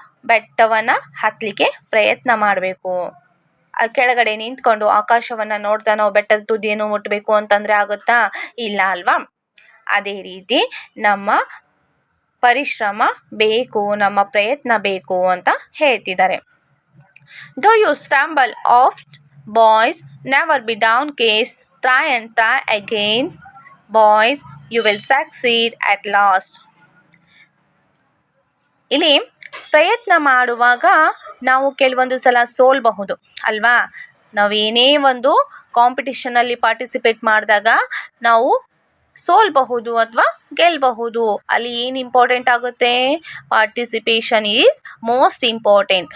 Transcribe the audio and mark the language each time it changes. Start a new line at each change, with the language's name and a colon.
Kannada: ಬೆಟ್ಟವನ್ನು ಹತ್ತಲಿಕ್ಕೆ ಪ್ರಯತ್ನ ಮಾಡಬೇಕು. ಕೆಳಗಡೆ ನಿಂತ್ಕೊಂಡು ಆಕಾಶವನ್ನು ನೋಡ್ತಾ ನಾವು ಬೆಟ್ಟದ ತುದಿಯನ್ನು ಮುಟ್ಟಬೇಕು ಅಂತಂದರೆ ಆಗುತ್ತಾ? ಇಲ್ಲ ಅಲ್ವಾ? ಅದೇ ರೀತಿ ನಮ್ಮ ಪರಿಶ್ರಮ ಬೇಕು, ನಮ್ಮ ಪ್ರಯತ್ನ ಬೇಕು ಅಂತ ಹೇಳ್ತಿದ್ದಾರೆ.
English: Though you stumble oft, boys, never be downcast. Try and try again, boys, you will succeed at last.
Kannada: ಇಲ್ಲಿ ಪ್ರಯತ್ನ ಮಾಡುವಾಗ ನಾವು ಕೆಲವೊಂದು ಸಲ ಸೋಲ್ಬಹುದು ಅಲ್ವಾ? ನಾವೇನೇ ಒಂದು ಕಾಂಪಿಟಿಷನಲ್ಲಿ ಪಾರ್ಟಿಸಿಪೇಟ್ ಮಾಡಿದಾಗ ನಾವು ಸೋಲ್ಬಹುದು ಅಥವಾ ಗೆಲ್ಲಬಹುದು. ಅಲ್ಲಿ ಏನು ಇಂಪಾರ್ಟೆಂಟ್ ಆಗುತ್ತೆ?
English: Participation is most important.